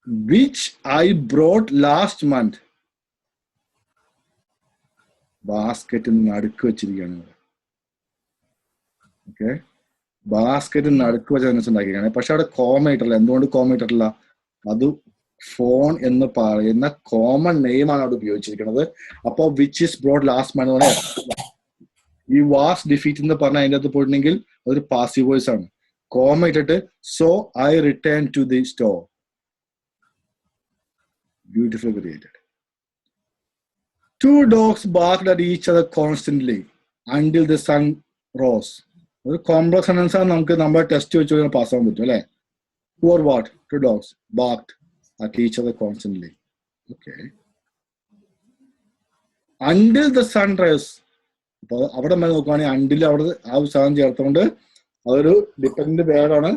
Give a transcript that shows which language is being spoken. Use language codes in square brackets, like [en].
[en] Which I brought last month. [ml] Basket നടക്ക് വെച്ചിരിക്കുകയാണ്. Okay, basket നടുക്ക് വെച്ച സെന്റൻസ് ഉണ്ടാക്കിയിരിക്കുകയാണ്. പക്ഷെ അവിടെ കോമ ഇട്ടില്ല. എന്തുകൊണ്ട് കോമ ഇട്ടിട്ടില്ല? അത് ഫോൺ എന്ന് പറയുന്ന കോമൺ നെയിം ആണ് അവിടെ ഉപയോഗിച്ചിരിക്കുന്നത്. അപ്പോ [en] which is broad last month, [ml] ഈ വാസ് ഡിഫീറ്റ് എന്ന് പറഞ്ഞ അതിൻ്റെ അകത്ത് പോയിട്ടുണ്ടെങ്കിൽ അതൊരു പാസീവ് വോയിസ് ആണ്. കോമ ഇട്ടിട്ട് [en] So I return to the store. Beautiful created. Two dogs barked at each other constantly until the sun rose. [ml] ഒരു കോംപ്ലക്സ് സെന്റൻസ് ആണ്. നമുക്ക് നമ്മുടെ ടെസ്റ്റ് വെച്ച് പാസ് ആവാൻ പറ്റും അല്ലെ. [en] Or what? Two dogs barked at each other constantly. Okay. Until the sun rose. [ml] അപ്പൊ അവിടെ നോക്കുകയാണെങ്കിൽ അണ്ടിൽ അവിടെ ആ സാധനം ചേർത്തുകൊണ്ട് അതൊരു ഡിപെൻഡന്റ് വേർഡാണ്.